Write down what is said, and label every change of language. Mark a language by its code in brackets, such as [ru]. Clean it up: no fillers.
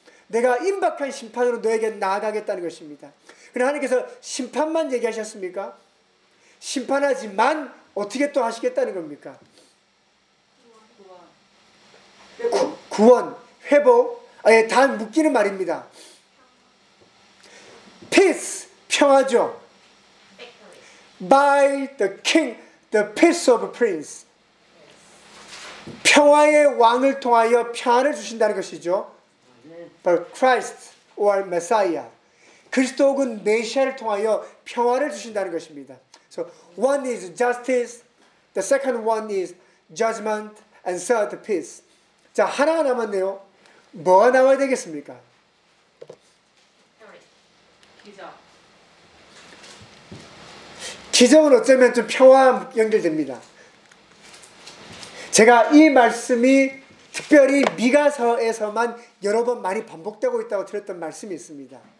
[ko] 내가 임박한 심판으로 너에게 나아가겠다는 것입니다. 그런데 하나님께서 심판만 얘기하셨습니까? 심판하지만 어떻게 또 하시겠다는 겁니까? 구원, 회복. 아예 다 묶이는 말입니다. Peace, 평화죠. [en] By the king, the peace of a prince. [ko] 평화의 왕을 통하여 평화를 주신다는 것이죠. [en] But Christ or Messiah. [ko] 그리스도 혹은 메시아를 통하여 평화를 주신다는 것입니다. [en] So one is justice, the second one is judgment, and third peace. [ko] 자, 하나가 남았네요. 뭐가 나와야 되겠습니까? 기적은 어쩌면 좀 평화와 연결됩니다. 제가 이 말씀이 특별히 미가서에서만 여러 번 많이 반복되고 있다고 드렸던 말씀이 있습니다.